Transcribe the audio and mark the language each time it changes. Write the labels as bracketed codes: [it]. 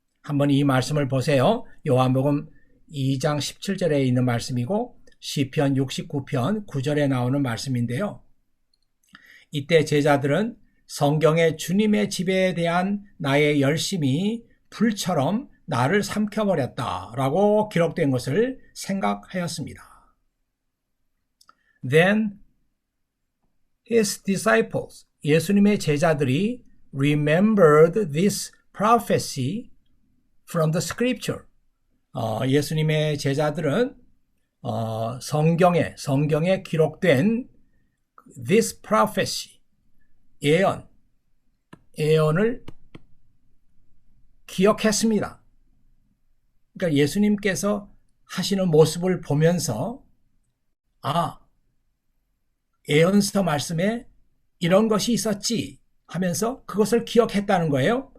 [ko] 한번 이 말씀을 보세요. 요한복음 2장 17절에 있는 말씀이고 시편 69편 9절에 나오는 말씀인데요. 이때 제자들은 성경의 주님의 지배에 대한 나의 열심이 불처럼 나를 삼켜버렸다라고 기록된 것을 생각하였습니다. [en] Then his disciples, [ko] 예수님의 제자들이 [en] remembered this prophecy from the scripture. [ko] 예수님의 제자들은 성경에 기록된 [en] this prophecy, [ko] 예언을 기억했습니다. 그러니까 예수님께서 하시는 모습을 보면서 예언서 말씀에 이런 것이 있었지 하면서 그것을 기억했다는 거예요.